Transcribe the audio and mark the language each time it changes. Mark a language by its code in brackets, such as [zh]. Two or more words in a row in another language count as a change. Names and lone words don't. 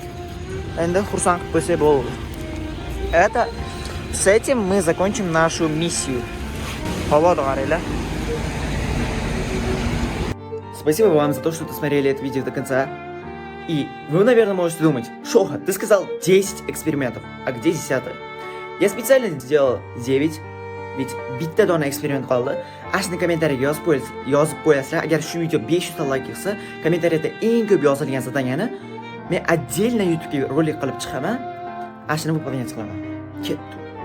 [uz] Endi xursand qilib qo'ysak bo'ldi. [ru] Это с этим мы закончим нашу миссию. [uz] Havoda qaranglar. [ru] Спасибо вам за то, что досмотрели это видео до конца. И вы, наверное, можете думать: Шоха, ты сказал 10 экспериментов, а где 10-й? Я специально сделал 9, ведь [uz] bitta dona eksperiment qoldi. Ashni kommentariyaga yozib qo'yasizlar. Agar shu video 500 ta like yig'sa, kommentariyada eng ko'p yozilgan zadanyani men отдельно YouTube'ga rolik qilib chiqaman. Ashni bu qilaman. Ketdi.